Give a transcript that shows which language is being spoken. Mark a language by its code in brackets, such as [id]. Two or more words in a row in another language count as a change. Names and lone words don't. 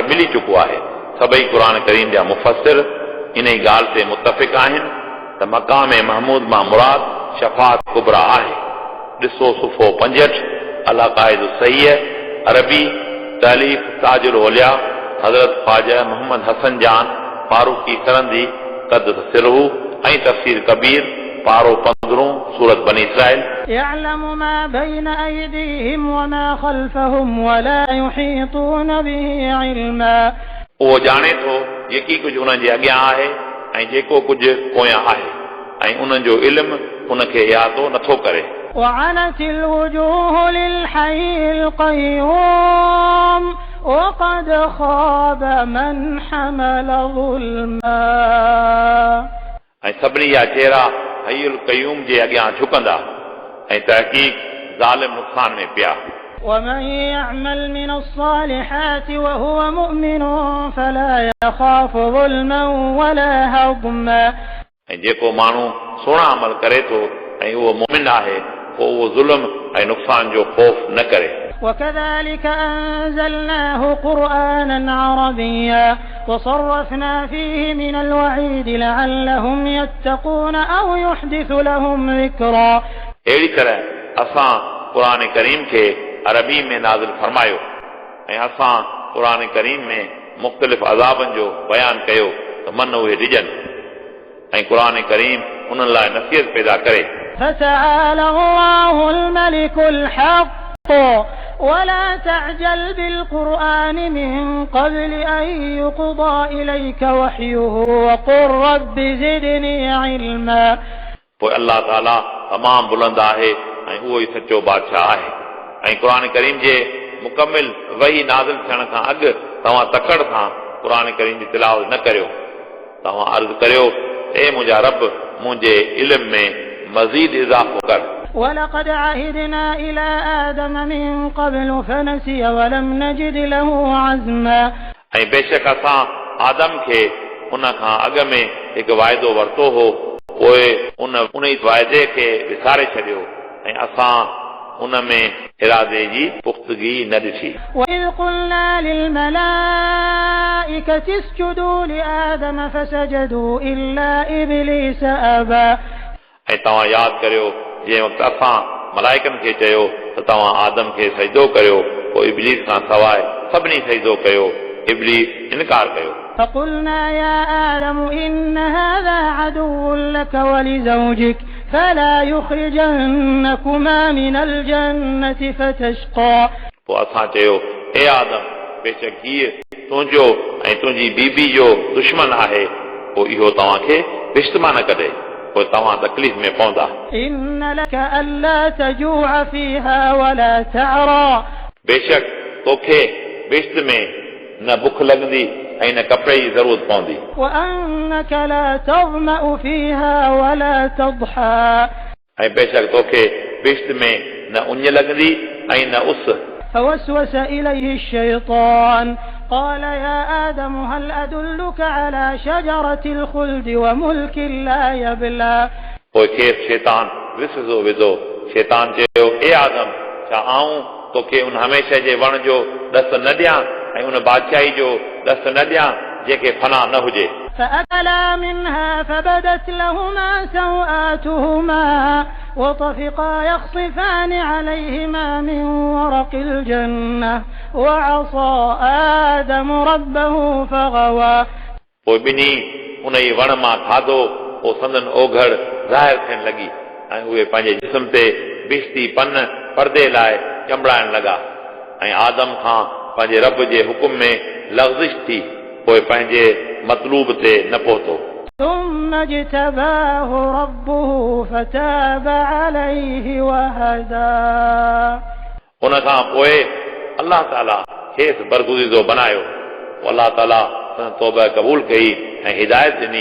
[sd] मिली चुको आहे सभई क़ुरान करीम जा मुफ़स्सिर इन ई ॻाल्हि ते मुतफ़िक़ आहिनि त मक़ाम महमूद मां मुराद शफ़ाअत कुबरा आहे ॾिसो सुफ़ो 65 अल-क़ाइद सही अरबी तालीफ़ ताजुल औलिया हज़रत ख्वाजा मोहम्मद हसन जान फारूकी सरंदी [ar] قدس سره [sd] ऐं तफ़सीर कबीर पारो 15 सूरत बनी इसराइल [ar] يعلم ما بين أيديهم وما خلفهم ولا يحيطون به علما [sd] उहो ॼाणे थो जेकी कुझु उन्हनि जे अॻियां आहे ऐं जेको कुझु पोयां आहे ऐं उन्हनि जो इल्मु उनखे यादो नथो करे [ar] وعنت الوجوه للحي القيوم وقد خاب من حمل ظلما [sd] ऐं सभिनी जा चेहरा [ar] الحي القيوم [sd] जे अॻियां झुकंदा ऐं तहक़ीक़ ज़ालिम नुक़सान में पिया [ar] ومن يعمل من الصالحات وهو مؤمن فلا يخاف ظلما ولا هضما [sd] ऐं जेको माण्हू सुहिणा अमल करे थो ऐं उहो मुमिन आहे पोइ उहो ज़ुल्म ऐं नुक़सान जो ख़ौफ़ न करे [ar] وكذلك أنزلناه قرآنا عربيا وصرفنا فيه من الوعيد لعلهم يتقون أو يحدث لهم ذكرا [sd] अहिड़ी तरह असां क़ुरान करीम खे अरबी में नाज़िल फरमायो ऐं असां क़ुरान करीम में मुख़्तलिफ़ अज़ाबनि जो बयानु कयो त मन उहे ॾिजनि ऐं क़ुरान करीम उन्हनि लाइ नसीहत पैदा करे [ar] فتعالى الله الملك الحق ولا تعجل بالقرآن من قبل أن يقضى إليك وحيه وقل رب زدني علما [sd] पोइ अल्लाह ताला तमामु बुलंद आहे ऐं उहो ई सचो बादशाह आहे ऐं क़ुरान करीम जे मुकमिल वही नाज़िल थियण खां अॻु तव्हां तकड़ सां क़ुरान करीम जी तिलावत न करियो तव्हां अर्ज़ु करियो ए मुंहिंजा रब मुंहिंजे इल्म में मज़ीद इज़ाफ़ो कर [ar] ولقد عهدنا إلى آدم من قبل فنسي ولم نجد له عزما [sd] ऐं बेशक असां आदम खे उन खां अॻु में हिकु वाइदो वरितो हो पोइ उन ई वाइदे खे विसारे छॾियो ऐं असां उन में इरादे जी पुख़्तगी न ॾिठी [ar] وإذ قلنا للملائكة اسجدوا لآدم فسجدوا إلا إبليس أبى [sd] ऐं तव्हां यादि करियो जंहिं वक़्तु असां मलाइकनि खे चयो त तव्हां आदम खे सजदो करियो पोइ इब्लीस खां सवाइ सभिनी सजदो कयो इब्लीस इनकार कयो [ar] فقلنا يا آدم إن هذا عدو لك ولزوجك فلا يخرجنكما من الجنة فتشقى [sd] पोइ असां चयो ए आदम बेशक हीअ तुंहिंजो ऐं तुंहिंजी बीबी जो दुश्मन आहे पोइ इहो तव्हांखे बिश्त मां न कढे पोइ तव्हां तकलीफ़ में पवंदा [ar] إن لك ألا تجوع فيها ولا تعرى [sd] बेशक तोखे बिश्त में न बुख लॻंदी ऐं न कपिड़े जी ज़रूरत पवंदी [ar] وأنك لا تظمأ فيها ولا تضحى [sd] ऐं बेशक तोखे बिश्त में न उञ लॻंदी ऐं न उस [ar] فوسوس إليه الشيطان قال يا آدم هل أدلك على شجرة الخلد وملك لا يبلى [sd] पोइ खेसि शैतान विसो विधो शैतान चयो ए आदम छा आऊं तोखे उन हमेशह जे वण जो दस्त न ॾियां ऐं उन बादशाही जो दस्त न ॾियां जेके फना न हुजे [ar] فأكلا منها فبدت لهما سوآتهما وطفقا يخصفان عليهما من ورق الجنة وعصى آدم ربه فغوى [sd] पोइ ॿिन्ही उन ई वण मां खाधो पोइ संदन ओघड़ ज़ाहिर थियण लॻी ऐं उहे पंहिंजे जिस्म ते बिश्ती पन पर्दे लाइ चंबड़ाइण लॻा ऐं आदम खां पंहिंजे रब जे हुकुम में लग़्ज़िश थी पोइ पंहिंजे मतलूब ते न पहुतो [ar] ثم اجتباه ربه فتاب عليه وهدى [sd] उन खां पोइ अल्लाह ताला खेसि बरगुज़ीदो बनायो अल्लाह ताला तौबा क़बूल कई ऐं हिदायत ॾिनी